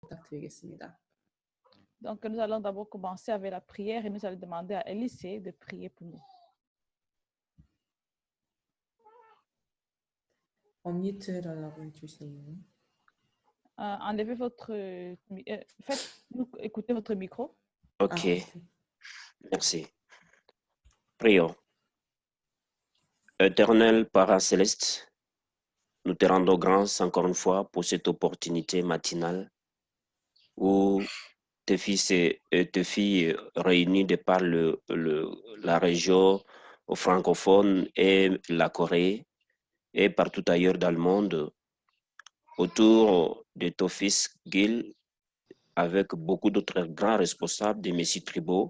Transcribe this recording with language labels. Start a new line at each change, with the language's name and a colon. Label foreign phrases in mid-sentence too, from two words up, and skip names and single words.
Korean: 부탁드리겠습니다.
French: Donc, nous allons d'abord commencer avec la prière et nous allons demander à Élisée de prier pour nous.
Korean: 언뮤트 해달라고 해주세요.
French: Enlevez votre... faites-nous écouter votre micro. Ok,
Korean: 오케이.
French: merci. Prions. Éternel Parent céleste, nous te rendons grâce encore une fois pour cette opportunité matinale où tes fils et tes filles réunis de par la région francophone et la Corée et partout ailleurs dans le monde autour de ton fils Gil avec beaucoup d'autres grands responsables des messieurs tribaux.